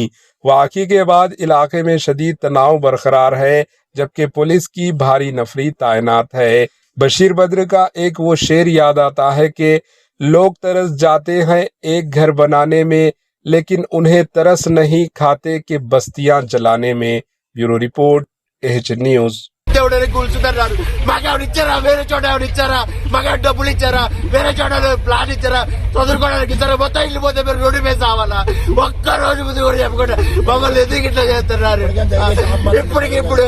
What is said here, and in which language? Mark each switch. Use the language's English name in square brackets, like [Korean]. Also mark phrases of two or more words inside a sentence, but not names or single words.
[Urdu] واقعے کے بعد علاقے میں شدید تناؤ برقرار ہے، جبکہ پولیس کی بھاری نفری تعینات ہے۔ بشیر بدر کا ایک وہ شعر یاد آتا ہے کہ لوگ ترس جاتے ہیں ایک گھر بنانے میں، لیکن انہیں ترس نہیں کھاتے کہ بستیاں జలానే میں۔ [English] bureau report AH news. [Telugu] కూల్చుతున్నారు, మాకు ఎవరు ఇచ్చారా? వేరే చోట ఎవరు ఇచ్చారా? మాకు ఎవరు డబ్బులు ఇచ్చారా? వేరే చోట ప్లాన్ ఇచ్చారా? చదువుకోవడానికి ఇచ్చారా? మొత్తం ఇల్లు పోతే మీరు రోడ్డు మీద సావాలా? ఒక్క రోజు ముందు కూడా చెప్పకుండా మమ్మల్ని ఎందుకు ఇట్లా చేస్తున్నారు?